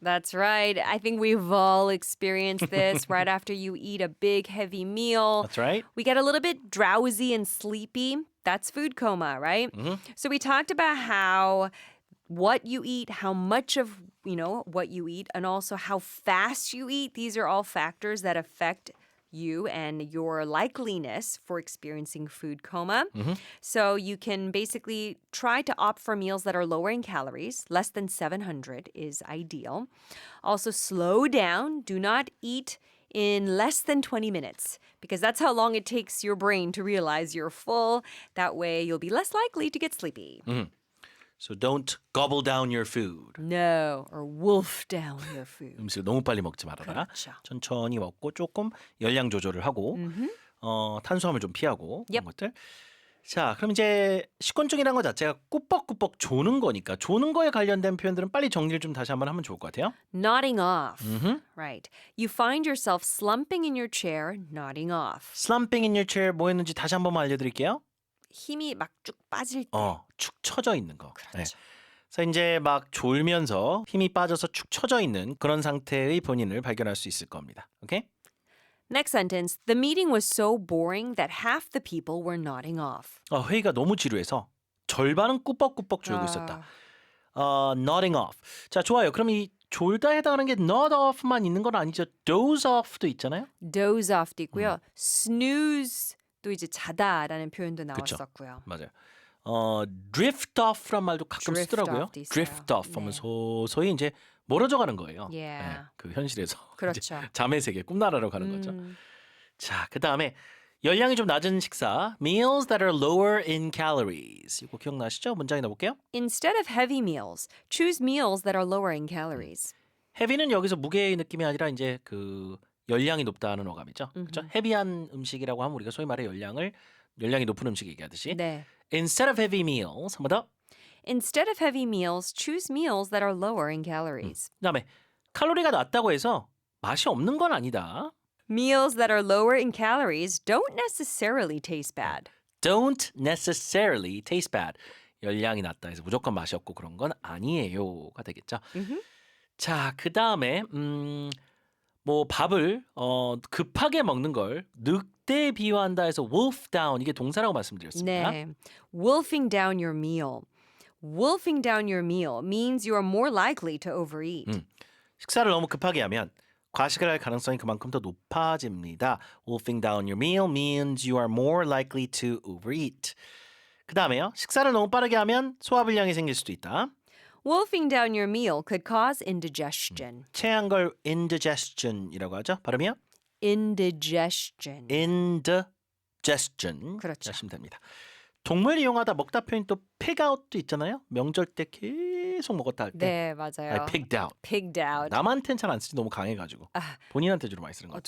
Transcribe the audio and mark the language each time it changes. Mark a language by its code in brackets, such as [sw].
[en] That's right. I think we've all experienced this right after you eat a big, heavy meal. That's right. We get a little bit drowsy and sleepy. That's food coma, right? So we talked about how what you eat, how much of, what you eat, and also how fast you eat. These are all factors that affect you and your likeliness for experiencing food coma. So you can basically try to opt for meals that are lower in calories. Less than 700 is ideal. Also, slow down. Do not eat in less than 20 minutes because that's how long it takes your brain to realize you're full. That way, you'll be less likely to get sleepy. So don't gobble down your food. No, or wolf down your food. [ko] 음식을 너무 빨리 먹지 말아라. 그렇죠. 천천히 먹고 조금 열량 조절을 하고 탄수화물 좀 피하고 그런 [en] Yep. [ko] 것들. 자, 그럼 이제 식곤증이라는 것 자체가 꾸벅꾸벅 조는 거니까 조는 거에 관련된 표현들은 빨리 정리를 좀 다시 한번 하면 좋을 것 같아요. [en] Nodding off. Right. You find yourself slumping in your chair, nodding off. Slumping in your chair [ko] 뭐였는지 다시 한 번만 알려드릴게요. 힘이 막 쭉 빠질 때. 축 처져 있는 거. 그렇죠. 그래서 이제 막 졸면서 힘이 빠져서 축 처져 있는 그런 상태의 본인을 발견할 수 있을 겁니다. 오케이? [en] Next sentence. The meeting was so boring that half the people were nodding off. [ko] 회의가 너무 지루해서 절반은 꾸벅꾸벅 졸고 있었다. Nodding off. 자, 좋아요. 그럼 이 졸다 해당하는 게 nod off만 있는 건 아니죠. doze off도 있잖아요. Doze off도 있고요. Snooze도 이제 자다라는 표현도 그쵸. 나왔었고요. 맞아요. drift off란 말도 가끔 [en] Drift [ko] 쓰더라고요. off도 있어요. drift off 하면 네. 서서히 이제 멀어져 가는 거예요. [en] Yeah. [ko] 그 현실에서 그렇죠. 이제 잠의 세계, 꿈나라로 가는 거죠. 자, 그다음에 열량이 좀 낮은 식사, [en] meals that are lower in calories. [ko] 이거 기억나시죠? 문장에 넣어볼게요. [en] Instead of heavy meals, choose meals that are lower in calories. [ko] 헤비는 여기서 무게의 느낌이 아니라 이제 그 열량이 높다는 어감이죠. 그렇죠? 헤비한 음식이라고 하면 우리가 소위 말해 열량이 높은 음식 얘기하듯이. 네. [en] Instead of heavy meals, [ko] 한 번 더. [en] Instead of heavy meals, choose meals that are lower in calories. [ko] 그다음에 칼로리가 낮다고 해서 맛이 없는 건 아니다. [en] Meals that are lower in calories don't necessarily taste bad. Don't necessarily taste bad. [ko] 열량이 낮다 해서 무조건 맛이 없고 그런 건 아니에요가 되겠죠. 자, 그다음에 뭐 밥을 급하게 먹는 걸 늑대에 비유한다 해서 wolf down 이게 동사라고 말씀드렸습니다. [en] 네. Wolfing down your meal. Wolfing down your meal means you are more likely to overeat. [ko] 식사를 너무 급하게 하면 과식을 할 가능성이 그만큼 더 높아집니다. [en] Wolfing down your meal means you are more likely to overeat. [ko] 그다음에요. 식사를 너무 빠르게 하면 소화불량이 생길 수도 있다. [en] Wolfing down your meal could cause indigestion. [ko] 체한 걸 indigestion이라고 하죠. 발음이요? [en] Indigestion. indigestion [ko] 그렇죠. 하시면 됩니다. 동물 이용하다 먹다 표현 또 pig out도 있잖아요. 명절 때 계속 먹었다 할 때. 네, 맞아요. [en] pigged out. Pigged out. [ko] 남한테는 잘 안 쓰지 너무 강해가지고. 본인한테 주로 많이 쓰는 거 같아요.